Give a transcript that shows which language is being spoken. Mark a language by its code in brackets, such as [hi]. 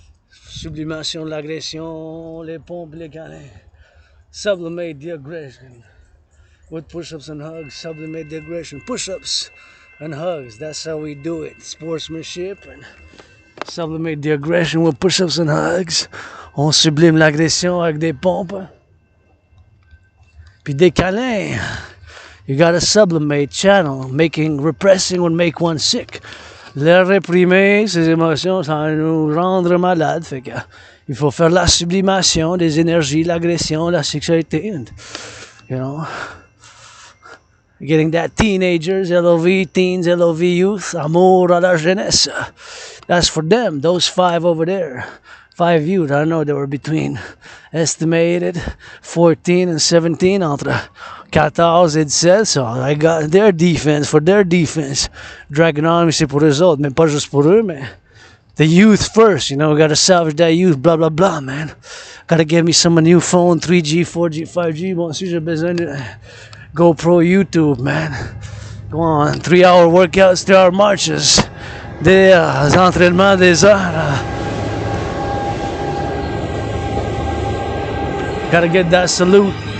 [fr] Sublimation, l'agression, les pompes, les câlins. [en] Sublimate the aggression with push-ups and hugs. Sublimate the aggression, push-ups and hugs. That's how we do it. Sportsmanship and sublimate the aggression with push-ups and hugs. [fr] On sublime l'agression avec des pompes. Puis des câlins. [en] You gotta sublimate, channel. Repressing would make one sick. [fr] Les réprimer, ces émotions, ça va nous rendre malades. Fait que il faut faire la sublimation des énergies, l'agression, la sexualité, [en] and, you know, getting that teenagers, LOV, teens, LOV youth, [fr] amour à la jeunesse. [en] That's for them, those 5 over there. 5 youth, I know they were between estimated 14 and 17, [fr] entre 14 et 17, [en] so I got their defense, for their defense. Dragonomy, [fr] c'est pour eux autres, mais pas juste pour eux, mais [en] the youth first, you know, gotta salvage that youth, blah blah blah, man. Gotta get me some new phone, 3G, 4G, 5G. [fr] Bon, si j'ai besoin de GoPro YouTube, man. [en] Go on, 3-hour workouts, 3-hour marches, [fr] des entraînements, des heures. [en] Gotta get that salute.